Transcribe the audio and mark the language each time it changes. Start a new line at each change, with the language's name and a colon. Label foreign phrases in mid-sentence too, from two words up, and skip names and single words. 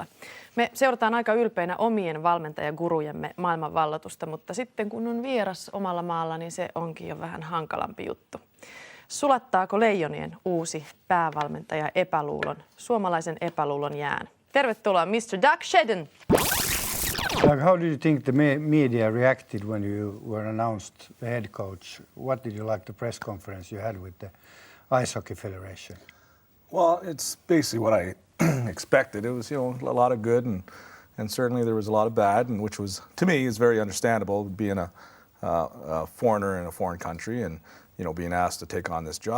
Finnish: Me seurataan aika ylpeinä omien valmentajagurujemme maailmanvallatusta, mutta sitten kun on vieras omalla maalla, niin se onkin jo vähän hankalampi juttu. Sulattaako Leijonien uusi päävalmentaja epäluulon, suomalaisen epäluulon jään? Tervetuloa Mr. Doug Shedden!
English: Doug, how did you think the media reacted when you were announced the head coach? What did you like the press conference you had with the Ice Hockey Federation? Well, it's basically what I expected. It was, a lot of good and certainly there was a lot of bad, and which was, to me, is very understandable, being a foreigner in a foreign country and, being asked to take on this job.